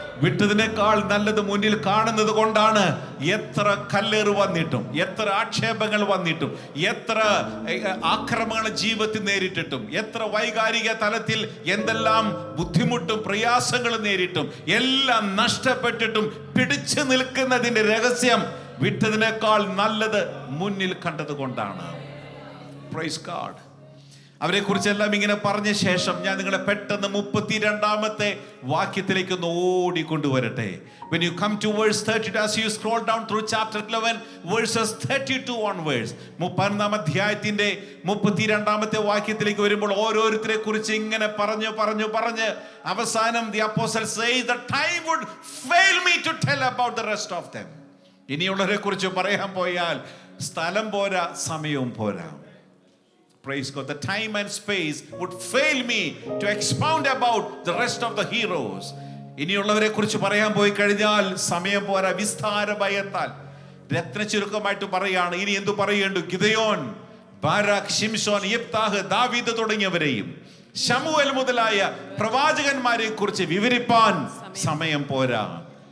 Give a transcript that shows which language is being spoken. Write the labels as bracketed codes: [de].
[ml] വിട്ടതിനേക്കാൾ നല്ലത് മുന്നിൽ കാണുന്നത് കൊണ്ടാണ് എത്ര കല്ലേറ് വന്നിട്ടും, എത്ര ആക്ഷേപങ്ങൾ വന്നിട്ടും, എത്ര ആക്രമണങ്ങൾ ജീവിതത്തിൽ നേരിട്ടിട്ടും, എത്ര വൈകാരിക തലത്തിൽ എന്തെല്ലാം ബുദ്ധിമുട്ടും പ്രയാസങ്ങളും നേരിട്ടും, എല്ലാം നഷ്ടപ്പെട്ടിട്ടും പിടിച്ചു നിൽക്കുന്നതിന്റെ രഹസ്യം വിട്ടതിനേക്കാൾ നല്ലത് മുന്നിൽ കണ്ടത് കൊണ്ടാണ്. [en] Praise God. [ml] അവരെ കുറിച്ചെല്ലാം ഇങ്ങനെ പറഞ്ഞ ശേഷം ഞാൻ നിങ്ങളെ പെട്ടെന്ന് 32-ാമത്തെ വാക്യത്തിലേക്ക് ഒന്ന് ഓടിക്കൊണ്ടുവരട്ടെ. [en] When you come to verse 32, as you scroll down through chapter 11 verses 32 onwards, [ml] 31-ാം അധ്യായത്തിന്റെ 32-ാമത്തെ വാക്യത്തിലേക്ക് വരുമ്പോൾ ഓരോരുത്തരെ കുറിച്ച് ഇങ്ങനെ പറഞ്ഞ് അവസാനം [en] the apostle says the time would fail me to tell about the rest of them. [ml] ഇനിയുള്ളവരെ കുറിച്ച് പറയാൻ പോയാൽ സ്ഥലം പോരാ, സമയവും പോരാ. [en] Praise God. The time and space would fail me to expound about the rest of the heroes. [ml] ഇനിയുള്ളവരെ കുറിച്ച് പറയാൻ പോയി കഴിഞ്ഞാൽ സമയം പോരാ, വിസ്താര ഭയത്താൽ. രത്ന ചുരുക്കമായിട്ട് പറയാണ്, ഇനി എന്തു പറയേണ്ടു? ഗിദെയോൻ, ബാരാക്ക്, ശിംശോൻ, യിഫ്താഹ്, ദാവീദ് തുടങ്ങിയവരെയും ശമൂവേൽ മുതലായ പ്രവാചകന്മാരെ കുറിച്ച് വിവരിപ്പാൻ സമയം പോരാ.